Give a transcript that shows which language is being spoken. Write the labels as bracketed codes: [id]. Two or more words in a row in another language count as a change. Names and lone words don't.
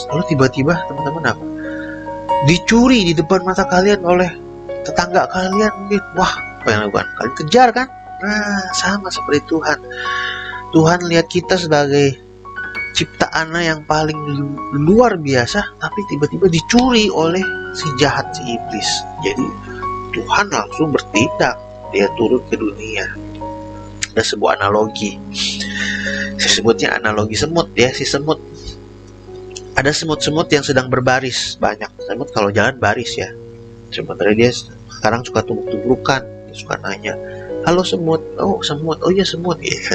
[id] Lalu tiba-tiba teman-teman apa? Dicuri di depan mata kalian oleh tetangga kalian mungkin. Wah, apa yang lakukan? Kalian kejar kan? Nah, sama seperti Tuhan. Tuhan lihat kita sebagai ciptaannya yang paling luar biasa, tapi tiba-tiba dicuri oleh si jahat, si iblis. Jadi Tuhan langsung bertindak, dia turun ke dunia. Ada sebuah analogi, saya sebutnya analogi semut ya. Si semut, ada semut-semut yang sedang berbaris. Banyak semut kalau jalan baris ya. Sementara dia sekarang suka tubruk-tubrukan, dia suka nanya, halo semut, oh semut, oh iya semut ya.